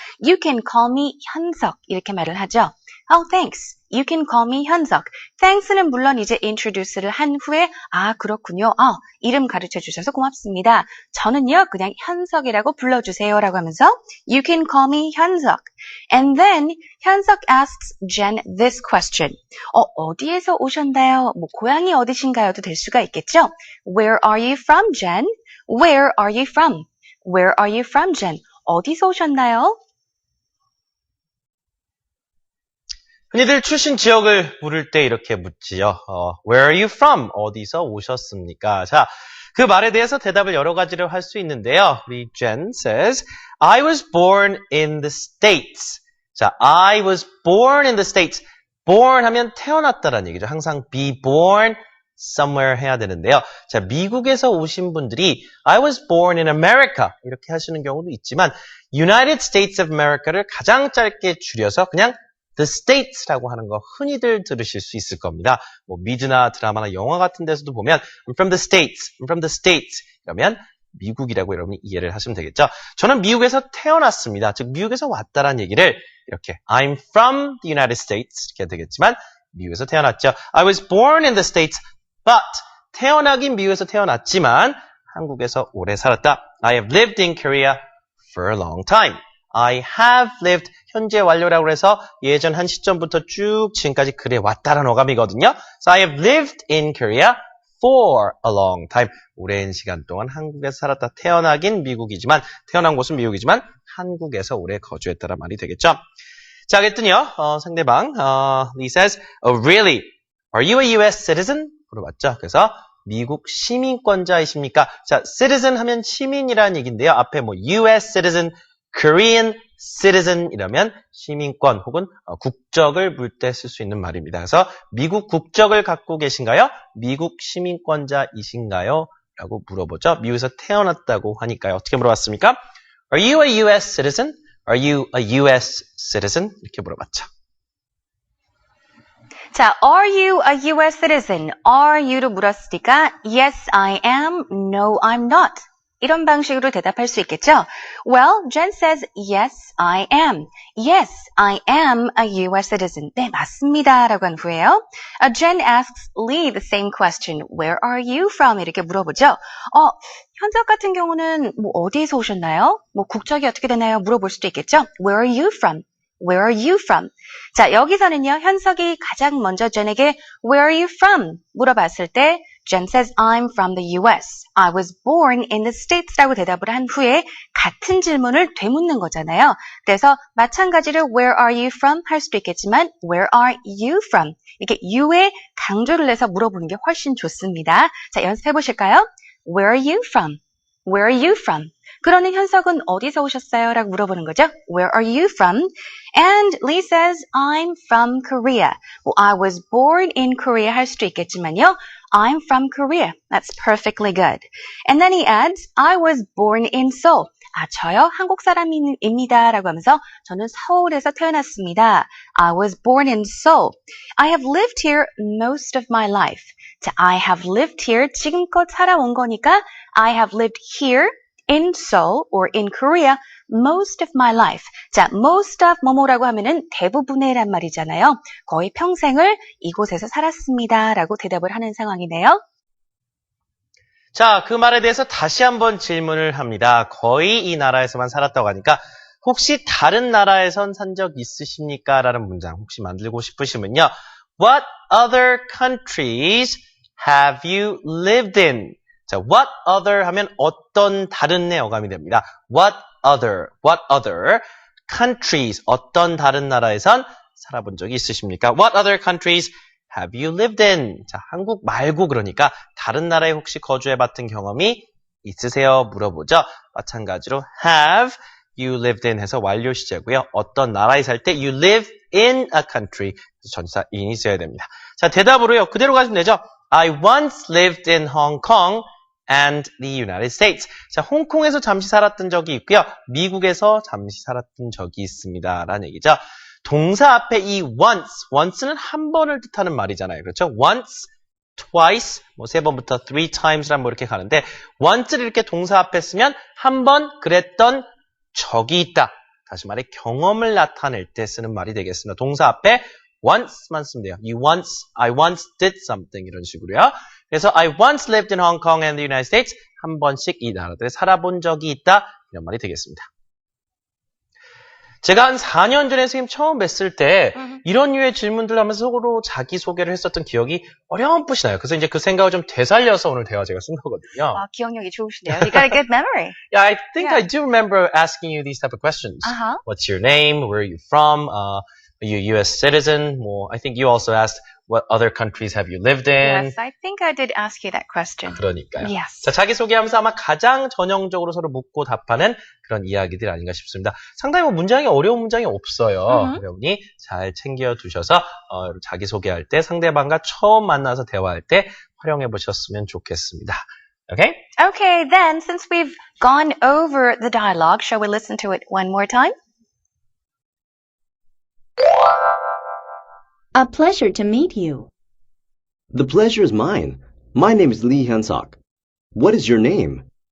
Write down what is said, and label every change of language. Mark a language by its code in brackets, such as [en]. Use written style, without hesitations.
[en] You can call me 현석 [ko] 이렇게 말을 하죠. [en] Oh, thanks. You can call me 현석. [ko] Thanks는 물론 이제 introduce를 한 후에 그렇군요. 이름 가르쳐 주셔서 고맙습니다. 저는요 그냥 현석이라고 불러주세요 라고 하면서 [en] You can call me 현석. And then 현석 asks Jen this question. [ko] 어디에서 오셨나요? 고향이 어디신가요도 될 수가 있겠죠. [en] Where are you from, Jen? Where are you from? Where are you from, Jen? [ko] 어디서 오셨나요? 흔히들 출신 지역을 물을 때 이렇게 묻지요. [en] Where are you from? [ko] 어디서 오셨습니까? 자, 그 말에 대해서 대답을 여러 가지로 할 수 있는데요. [en] 우리 Jen says, I was born in the States. 자, I was born in the States. [ko] born 하면 태어났다라는 얘기죠. 항상 [en] be born somewhere [ko] 해야 되는데요. 자, 미국에서 오신 분들이 [en] I was born in America [ko] 이렇게 하시는 경우도 있지만 United States of America를 가장 짧게 줄여서 그냥 The States라고 하는 거 흔히들 들으실 수 있을 겁니다. 미드나 드라마나 영화 같은 데서도 보면 [en] I'm from the States, I'm from the States [ko] 그러면 미국이라고 여러분이 이해를 하시면 되겠죠. 저는 미국에서 태어났습니다. 즉 미국에서 왔다라는 얘기를 이렇게 [en] I'm from the United States [ko] 이렇게 되겠지만 미국에서 태어났죠. [en] I was born in the States, but [ko] 태어나긴 미국에서 태어났지만 한국에서 오래 살았다. [en] I have lived in Korea for a long time. I have lived [ko] 현재 완료라고 해서 예전 한 시점부터 쭉 지금까지 그래 왔다라는 어감이거든요. [en] So I have lived in Korea for a long time. [ko] 오랜 시간 동안 한국에서 살았다. 태어나긴 미국이지만 태어난 곳은 미국이지만 한국에서 오래 거주했다란 말이 되겠죠. 자, 그랬더니요. [en] 상대방 he says, Oh really? Are you a US citizen? [ko] 물어봤죠. 그래서 미국 시민권자이십니까? 자, citizen 하면 시민이라는 얘기인데요. 앞에 [en] US citizen, Korean citizen [ko] 이라면 시민권 혹은 국적을 물 때 쓸 수 있는 말입니다. 그래서 미국 국적을 갖고 계신가요? 미국 시민권자이신가요? 라고 물어보죠. 미국에서 태어났다고 하니까요. 어떻게 물어봤습니까? [en] Are you a US citizen? Are you a US citizen? [ko] 이렇게 물어봤죠. [en] 자, are you a US citizen? Are you로 물었으니까 Yes, I am. No, I'm not. [ko] 이런 방식으로 대답할 수 있겠죠? [en] Well, Jen says, yes, I am. Yes, I am a US citizen. [ko] 네, 맞습니다. 라고 한 후에요. [en] Jen asks Lee the same question. Where are you from? [ko] 이렇게 물어보죠. 현석 같은 경우는 어디에서 오셨나요? 국적이 어떻게 되나요? 물어볼 수도 있겠죠? [en] Where are you from? Where are you from? [ko] 자, 여기서는요, 현석이 가장 먼저 Jen에게 [en] Where are you from? [ko] 물어봤을 때 [en] Jen says, I'm from the US. I was born in the States [ko] 라고 대답을 한 후에 같은 질문을 되묻는 거잖아요. 그래서 마찬가지로 [en] Where are you from? [ko] 할 수도 있겠지만 [en] Where are you from? [ko] 이렇게 you에 강조를 해서 물어보는 게 훨씬 좋습니다. [en] 자, [ko] 연습해 보실까요? [en] Where are you from? Where are you from? [ko] 그러는 현석은 어디서 오셨어요? 라고 물어보는 거죠. [en] Where are you from? And Lee says, I'm from Korea. I was born in Korea [ko] 할 수도 있겠지만요. [en] I'm from Korea. That's perfectly good. And then he adds, I was born in Seoul. [ko] 저요? 한국 사람입니다. 라고 하면서 저는 서울에서 태어났습니다. [en] I was born in Seoul. I have lived here most of my life. 자, I have lived here. [ko] 지금껏 살아온 거니까 [en] I have lived here in Seoul or in Korea most of my life. [ko] 자, most of 뭐뭐라고 하면은 대부분의란 말이잖아요. 거의 평생을 이곳에서 살았습니다. 라고 대답을 하는 상황이네요. 자, 그 말에 대해서 다시 한번 질문을 합니다. 거의 이 나라에서만 살았다고 하니까 혹시 다른 나라에선 산 적 있으십니까? 라는 문장 혹시 만들고 싶으시면요. [en] What other countries have you lived in? [ko] 자, what other 하면 어떤 다른의 어감이 됩니다. [en] what other countries, [ko] 어떤 다른 나라에선 살아본 적이 있으십니까? [en] What other countries have you lived in? [ko] 자, 한국 말고 그러니까 다른 나라에 혹시 거주해봤던 경험이 있으세요? 물어보죠. 마찬가지로 [en] have you lived in [ko] 해서 완료 시제고요. 어떤 나라에 살 때 [en] you live in a country [ko] 전치사 in이 있어야 됩니다. 자, 대답으로요. 그대로 가시면 되죠. [en] I once lived in Hong Kong and the United States. [ko] 자, 홍콩에서 잠시 살았던 적이 있고요. 미국에서 잠시 살았던 적이 있습니다. 라는 얘기죠. 동사 앞에 이 once는 한 번을 뜻하는 말이잖아요. 그렇죠? once, twice, 뭐 세 번부터 three times란 뭐 이렇게 가는데 once를 이렇게 동사 앞에 쓰면 한 번 그랬던 적이 있다. 다시 말해 경험을 나타낼 때 쓰는 말이 되겠습니다. 동사 앞에 once만 쓰면 돼요. [en] I once did something [ko] 이런 식으로요. 그래서 [en] I once lived in Hong Kong and the United States. [ko] 한 번씩 이 나라들에 살아본 적이 있다. 이런 말이 되겠습니다. 제가 한 4년 전에 선생님 처음 뵀을 때 이런 류의 질문들 하면서 서로 자기소개를 했었던 기억이 어렴풋이 나요. 그래서 이제 그 생각을 좀 되살려서 오늘 대화 제가 쓴 거거든요. 아, 기억력이 좋으시네요. [en] You got a good memory. Yeah, I think Yeah. I do remember asking you these type of questions. Uh-huh. What's your name? Where are you from? Are you a U.S. citizen? Well, I think you also asked what other countries have you lived in? Yes, I think I did ask you that question. [ko] 그러니까요. [en] Yes. [ko] 자, 자기소개하면서 아마 가장 전형적으로 서로 묻고 답하는 그런 이야기들 아닌가 싶습니다. 상당히 뭐 문장이 어려운 문장이 없어요. 여러분이 잘 챙겨두셔서 자기소개할 때 상대방과 처음 만나서 대화할 때 활용해 보셨으면 좋겠습니다. [en] Okay? Okay, then, since we've gone over the dialogue, shall we listen to it one more time? A pleasure to meet you. The pleasure is mine. My name is Lee Hyun-sok. What is your name?